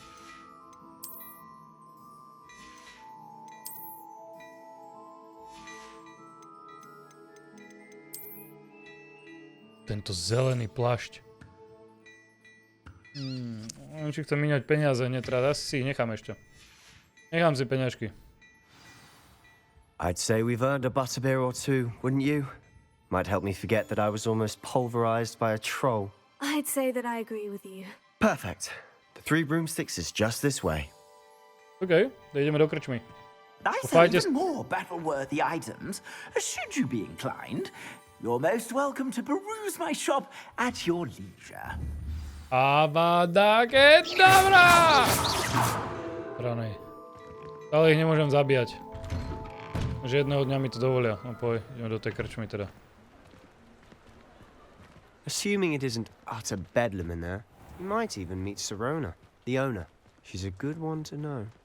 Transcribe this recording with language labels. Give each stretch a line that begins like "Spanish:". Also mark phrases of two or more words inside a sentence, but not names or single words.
Slovak: Tento zelený plášť. Či chcem míňať peniaze, netrá. Asi si ich nechám ešte. Nechám si peňažky.
English: I'd say we've earned a butterbeer or two, wouldn't you? Might help me forget that I was almost pulverized by a troll. I'd say that I agree with you. Perfect. The 3 broomsticks is just this way.
Slovak: OK, ideme do krčmy.
English: I sell even more battle-worthy items. Should you be inclined, you're most welcome to peruse my shop at your leisure. Avada Kedavra! Ranej.
Slovak: Ale ich nemôžem zabíjať. Že jedného dňa mi to dovolia. No poj, ideme do tej krčmy teda.
English: Assuming it isn't utter bedlam in there, you might even meet Sirona, the owner. She's a good one to know.